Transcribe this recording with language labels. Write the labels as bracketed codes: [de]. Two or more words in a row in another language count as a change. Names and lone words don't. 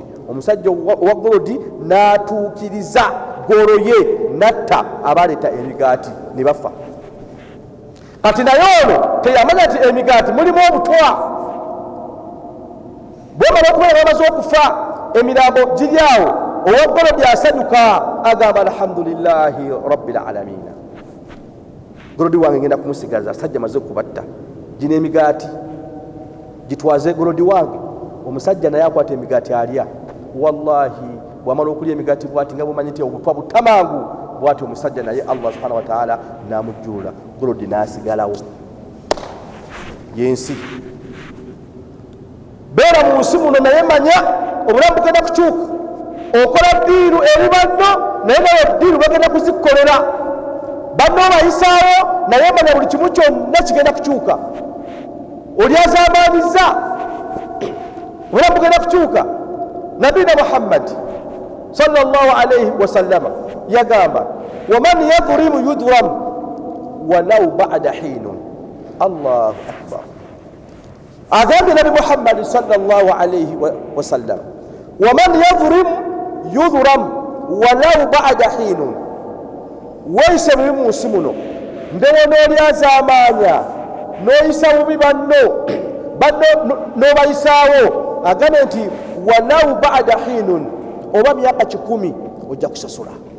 [lg] Omusajja owa golodi n'atuukiriza golo ye natta abaleeta emigaati ne bafa. Kati naye ono teyamanya nti emigaati mulimu obutwa. Bwemala okubeera bamaze okufa emirambo giri awo, owa golodi asanyuka agamba [ar] الحمد لله رب العالمين. [lg] Golodi wange ngenda kumusigaza, sajja maze okubatta. Gino emigaati gitwaze golodi wange. Omusajja naye akwata emigaati alya. Wallahi bwamala okulya emigaati bwati nga bumanyi nti obutwa butamangu bwati omusajja naye [ar] الله سبحانه وتعالى [lg] namujjuula, golodi n'asigalawo. Yensi beera mu nsi muno naye manya obulamu bugenda kukyuka. Okola ddiiru eri banno naye nawe ddiiru bagenda kuzikolera. Banno bayisaawo naye manya buli kimu kyonna kigenda kukyuka. Oli azambaaniza obulamu bugenda kukyuka. Nabina Muhammad [ar] صلى الله عليه وسلم [lg] yagamba [ar] ومن يظلم يظلم ولو بعد حين. الله أكبر. [lg] Agambye Nabi Muhammad [ar] صلى الله عليه وسلم ومن يظلم يظلم ولو بعد حين. [lg] Weeyise bubi mu nsi muno, ndewo n'olyazaamaanya n'oyisa bubi banno n'obayisaawo, agambye nti [ar] ولو بعد حين, [lg] oba myaka 10 ojja kusasula.